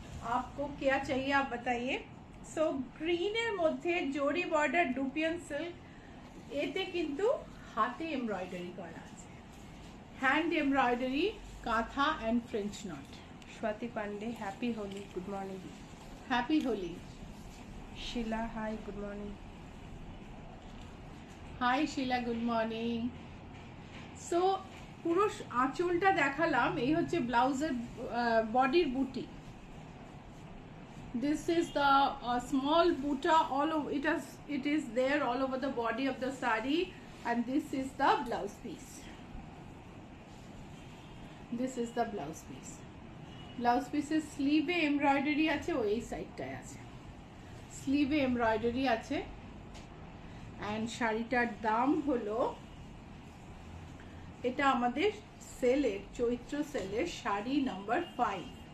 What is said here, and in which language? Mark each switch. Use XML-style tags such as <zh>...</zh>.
<hi>आपको क्या चाहिए आप बताइए। सो ग्रीन मध्य जोड़ी बॉर्डर डुपियन सिल्क,</hi> <bn>এতে কিন্তু হাতে এমব্রয়ডারি করা আছে, হ্যান্ড এমব্রয়ডারি, কাঁথা and French not.</bn> <en>Swati Pandey, happy Holi, good morning. Happy Holi. Sheela, hi, good morning. Hi Sheela, good morning.</en> <bn>So পুরো আঁচলটা দেখালাম, এই হচ্ছে ব্লাউজের বডির বুটি।</bn> <en>This is the small buta, all over it is there all over the body of the sari, and this is the blouse piece. This is the blouse piece. Blouse piece is sleeve e embroidery</en> <bn>আছে, ওই সাইডটায় আছে স্লিভে embroidery আছে। and শাড়িটার দাম হলো, এটা আমাদের সেলের, চৈত্র সেলের শাড়ি নাম্বার 5।</bn>